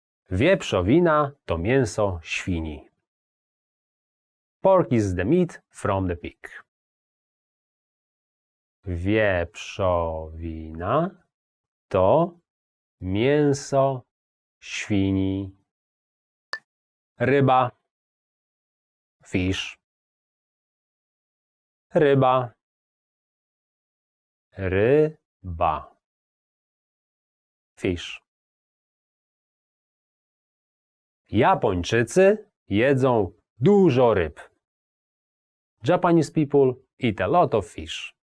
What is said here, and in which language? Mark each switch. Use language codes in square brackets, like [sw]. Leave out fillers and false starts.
[pl] Wieprzowina to mięso świni. [en] Pork is the meat from the pig. [pl] Wieprzowina to mięso świni. Ryba. Fish. Ryba. Ryba. Fish. Japończycy jedzą dużo ryb. [en] Japanese people eat a lot of fish.